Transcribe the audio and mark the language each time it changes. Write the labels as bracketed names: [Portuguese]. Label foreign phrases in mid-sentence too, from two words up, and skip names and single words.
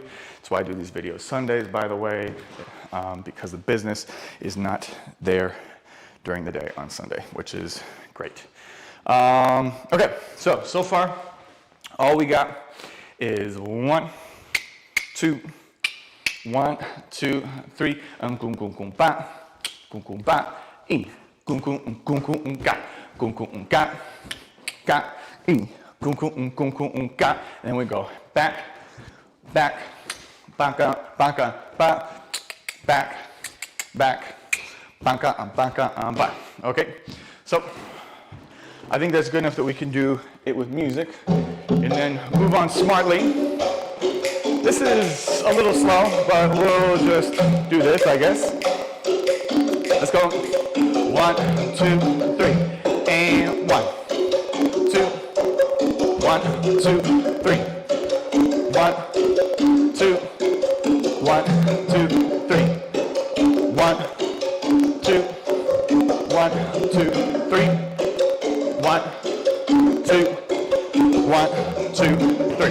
[English] That's why I do these videos Sundays, by the way, because the business is not there during the day on Sunday, which is great. Okay, so far, all we got is 1, 2, 1, 2, 3. Kum kum kum ba, kum kum ba, in. Kum kum ga, kum kum ga, ga, in. Kum kum ga. And then we go back, back, baka, baka, ba, back, back, baka, baka, ba. Okay, so I think that's good enough that we can do it with music, and then move on smartly. This is a little slow, but we'll just do this, I guess. Let's go. 1, 2, 3, and 1, 2, 1, 2, 3, 1, 2, 1, 2, 3, 1, 2, 1, 2, 3, 1, 2, 1, 2, 3.